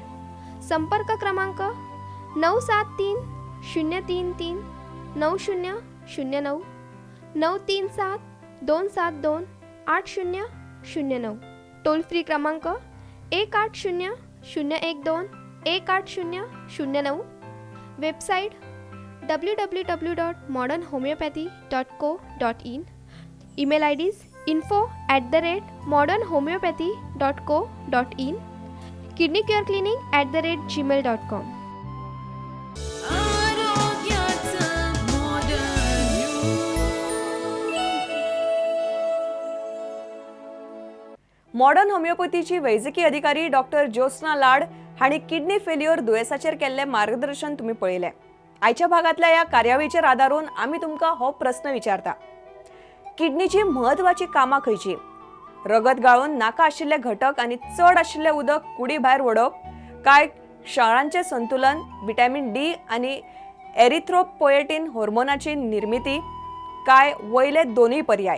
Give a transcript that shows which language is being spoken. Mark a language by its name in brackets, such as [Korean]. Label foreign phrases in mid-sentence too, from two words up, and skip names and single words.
[Konkani] संपर्क क्रमांक 973 033 9009, 937 272 8009. टोल फ्री क्रमांक 180 012 18009. वेबसाईट www.modernhomeopathy.co.in. [English] email IDs [Konkani] info@modernhomeopathy.co.in. kidneycureclinic@gmail.com. मॉडर्न होमिओपॅथीची वैजकी अधिकारी डॉक्टर ज्योत्स्ना लाड हांणी [English] kidney failure [Konkani] दुयेसाचेर केल्ले मार्गदर्शन तुम्ही पळयले. आयच्या भागातल्या या कार्यावळीचेर आदारून आमी तुमकां हो प्रश्न विचारता: किडनीची महत्वाची कामां खंयची? रगत गाळून नाका आशिल्ले घटक आनी चड आशिल्ले उदक कुडी भायर ओडप, काय क्षारांचे संतुलन, [English] vitamin D [Konkani] आनी एरिथ्रोपोएटिन हार्मोनाची निर्मिती, काय वयले दोन्ही पर्याय?